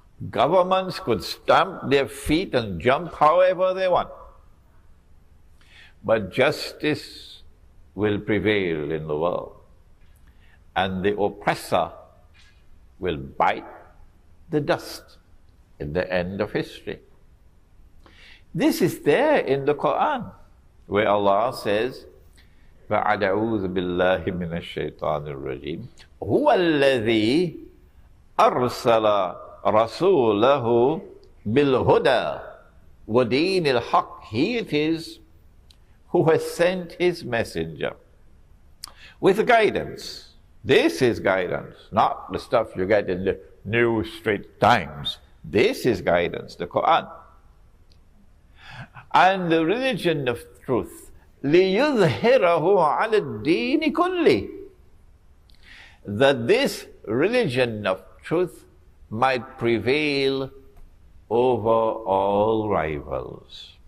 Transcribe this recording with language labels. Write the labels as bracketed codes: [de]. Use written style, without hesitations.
[en] Governments could stamp their feet and jump however they want. But justice will prevail in the world. And the oppressor will bite the dust in the end of history. This is there in the Quran, where Allah says, [ar] فَأَعُوذُ بِاللَّهِ مِنَ الشَّيْطَانِ الرَّجِيمِ هُوَ الَّذِي أَرْسَلَ رَسُولَهُ بِالْهُدَى وَدِينِ الْحَقِّ. [en] He it is who has sent his messenger with guidance. This is guidance, not the stuff you get in the New Straits Times. This is guidance, the Quran. And the religion of truth, [ar] لِيُظْهِرَهُ عَلَى الدِّينِ كُلِّهِ, [en] that this religion of truth might prevail over all rivals.